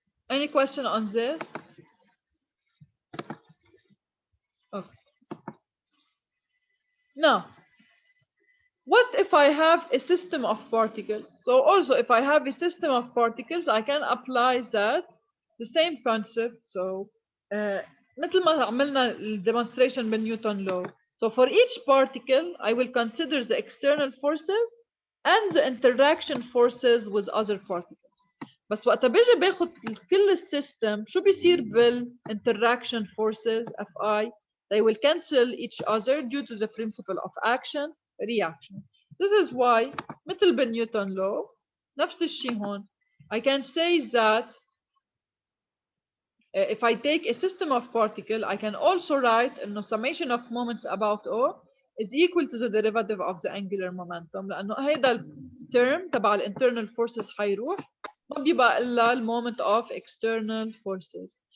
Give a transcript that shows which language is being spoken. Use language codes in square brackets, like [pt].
[en] Any question on this? Okay. Now, what if I have a system of particles? So also if I have a system of particles, I can apply that, the same concept. [ar] So مثل ما عملنا الdemonstration بالنيوتن law. [en] So for each particle, I will consider the external forces and the interaction forces with other particles. [ar] بس وقت بيجي باخد كل السيستم شو بيصير بال [en] interaction forces [ar] Fi? [en] They will cancel each other due to the principle of action reaction. This is why [ar] مثل بالنيوتن law نفس الشيء هون. [en] I can say that if I take a system of particle, I can also write إنه summation of moments about O is equal to the derivative of the angular momentum [ar] لأنه هيدا الترم تبع [en] internal forces [ar] حيروح ما بيبقى إلا [en] moment of external forces.